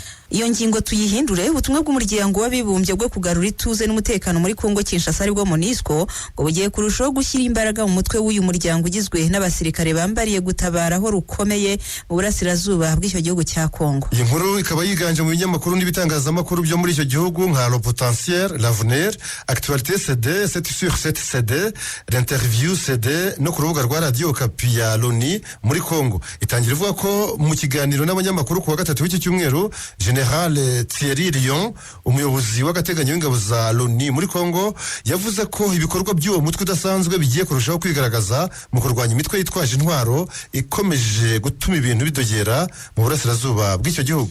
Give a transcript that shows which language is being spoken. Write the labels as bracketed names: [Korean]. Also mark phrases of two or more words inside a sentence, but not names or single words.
[Kinyarwanda] iyo ngingo tuyihindure ubutumwa bw'umuryango w'abibumbye bwo kugarura ituze n'umutekano muri Kongo Kinshasa aribwo MONUSCO ngo bugiye kurushaho gushyira imbaraga mu mutwe w'uyu muryango ugizwe n'abasirikare bambariye gutabara aho rukomeye mu burasirazuba bw'icyo gihugu cya Kongo. Iyi nkuru ikaba yiganje mu binyamakuru n'ibitangazamakuru byo muri icyo gihugu nka Le Potentiel, L'Avenir, Actualité CD, 7 sur 7 CD, L'Interview CD no ku rubuga rwa Radio Okapi ya Loni muri Kongo. Itangira ivuga ko mu kiganiro n'abanyamakuru ku wa gatatu w'iki cyumweru General Thierry Lyon, umuyobozi w'agateganyo w'ingabo za Loni muri Kongo, yavuze ko ibikorwa by'uwo mutwe udasanzwe bigiye kurushaho kwigaragaza mu kurwanya imitwe yitwaje intwaro ikomeje gutuma ibintu bidogera mu burasirazuba bw'icyo gihugu.